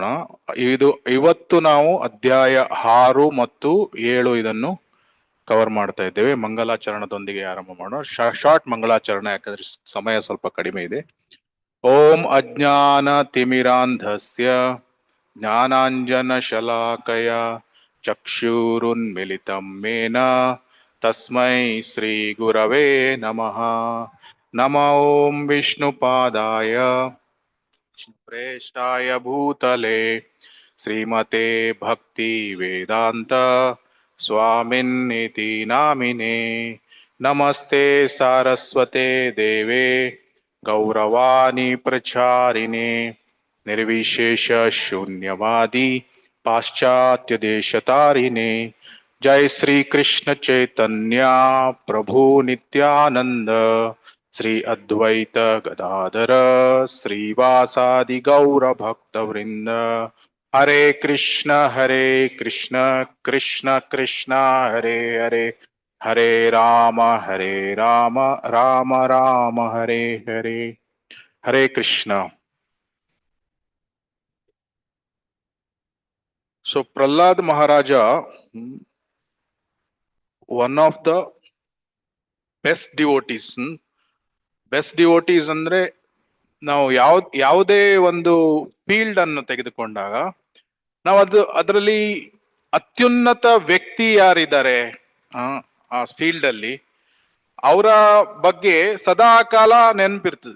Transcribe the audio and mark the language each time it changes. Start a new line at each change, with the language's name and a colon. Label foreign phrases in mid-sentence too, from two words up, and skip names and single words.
Kannada: ಇವತ್ತು ನಾವು ಅಧ್ಯಾಯ 6 ಮತ್ತು 7 ಇದನ್ನು ಕವರ್ ಮಾಡ್ತಾ ಇದ್ದೇವೆ. ಮಂಗಲಾಚರಣದೊಂದಿಗೆ ಆರಂಭ ಮಾಡೋಣ. ಶಾರ್ಟ್ ಮಂಗಲಾಚರಣ, ಯಾಕಂದ್ರೆ ಸಮಯ ಸ್ವಲ್ಪ ಕಡಿಮೆ ಇದೆ.
Sanskrit: ಓಂ ಅಜ್ಞಾನ ತಿಮಿರಾಂಧಸ್ಯ ಜ್ಞಾನಾಂಜನ ಶಲಾಕಯ ಚಕ್ಷುರುನ್ಮಿಲಿತಂ ಮೇನ ತಸ್ಮೈ ಶ್ರೀ ಗುರವೇ ನಮಃ. ನಮೋ ಓಂ ವಿಷ್ಣುಪಾದಾಯ ಪ್ರೇಷ್ಠಾಯ ಭೂತಲೆ ಶ್ರೀಮತೆ ಭಕ್ತಿ ವೇದಾಂತ ಸ್ವಾಮಿನ್ನಿತಿ ನಾಮಿನೇ. ನಮಸ್ತೆ ಸಾರಸ್ವತೆ ದೇವೇ ಗೌರವಾಣಿ ಪ್ರಚಾರಿಣೆ ನಿರ್ವಿಶೇಷ ಶೂನ್ಯವಾದಿ ಪಾಶ್ಚಾತ್ಯ ದೇಶತಾರಿಣೆ. ಜೈ ಶ್ರೀ ಕೃಷ್ಣ ಚೈತನ್ಯ ಪ್ರಭು ನಿತ್ಯಾನಂದ ಶ್ರೀ ಅದ್ವೈತ ಗದಾಧರ ಶ್ರೀವಾಸಾದಿ ಗೌರ ಭಕ್ತ ವೃಂದ. ಹರೇ ಕೃಷ್ಣ ಕೃಷ್ಣ ಕೃಷ್ಣ ಹರೇ ಹರೇ, ಹರೇ ರಾಮ ರಾಮ ರಾಮ ಹರೇ ಹರೇ. ಹರೇ ಕೃಷ್ಣ.
English: so Prahlad Maharaj one of the best devotees. best devotees
Kannada: ಅಂದ್ರೆ ನಾವು ಯಾವುದೇ ಒಂದು ಫೀಲ್ಡ್ ಅನ್ನು ತೆಗೆದುಕೊಂಡಾಗ ನಾವು ಅದರಲ್ಲಿ ಅತ್ಯುನ್ನತ ವ್ಯಕ್ತಿ ಯಾರಿದ್ದಾರೆ ಆ ಫೀಲ್ಡ್ ಅಲ್ಲಿ, ಅವರ ಬಗ್ಗೆ ಸದಾ ಕಾಲ ನೆನಪಿರ್ತದೆ.